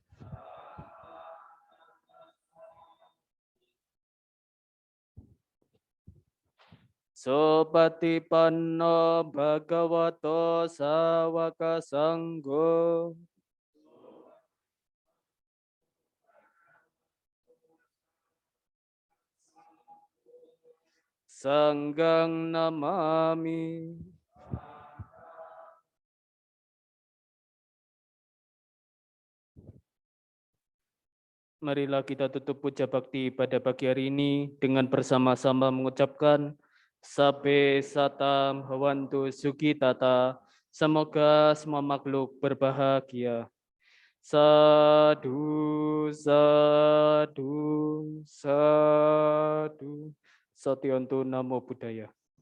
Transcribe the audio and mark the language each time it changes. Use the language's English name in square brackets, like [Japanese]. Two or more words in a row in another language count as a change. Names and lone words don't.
[Pali] Sopatipanno Bhagavato Sawaka Sanggo. Sanggang Namami. [Indonesian] Marilah kita tutup puja bakti pada pagi hari ini dengan bersama-sama mengucapkan [Pali] Sabe Satam Hawantu Sugitata. [Indonesian] Semoga semua makhluk berbahagia. [Pali] Sadu, sadu, sadu. Satyantu Namo Buddhaya.